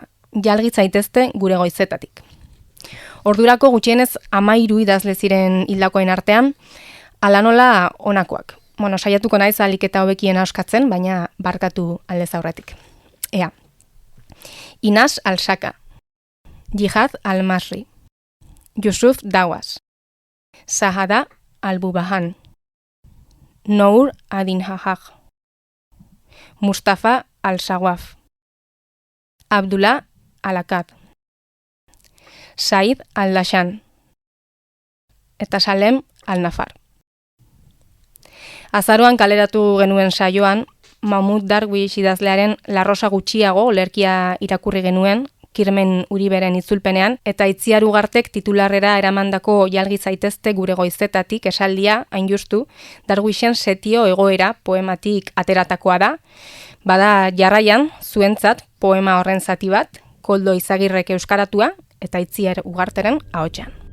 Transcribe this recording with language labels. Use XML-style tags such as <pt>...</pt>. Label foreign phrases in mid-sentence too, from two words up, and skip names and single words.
<eu>Jalgi zaitezte gure goizetatik. Ordurako gutxienez 13 idazle ziren hildakoen artean, ala nola honakoak. Bueno, saiatuko naiz ahalik eta hobekien auskatzen, baina barkatu aldez aurretik. Ea. Inas Al-Shaka, Jihad Al-Masri, Yusuf Dawas, Sahada Al-Bubahan, Nour Adin-Hahaj, Mustafa Al-Shawaf, Abdullah Al-Akad, Said Al-Dashan, eta Salem Al-Nafar. Azaroan kaleratu genuen saioan, Mahmoud Darwish idazlearen La Rosa gutxiago olerkia irakurri genuen, Kirmen Uriberen itzulpenean, eta Itziar Ugartek titularrera eramandako Jalgi zaitezte gure goizetatik esaldia, hain justu, Darwishen Setio egoera poematik ateratakoa da, bada jarraian, zuentzat poema horren zati bat, Koldo Izagirrek euskaratua, eta Itziar Ugarteren ahotsan.</eu>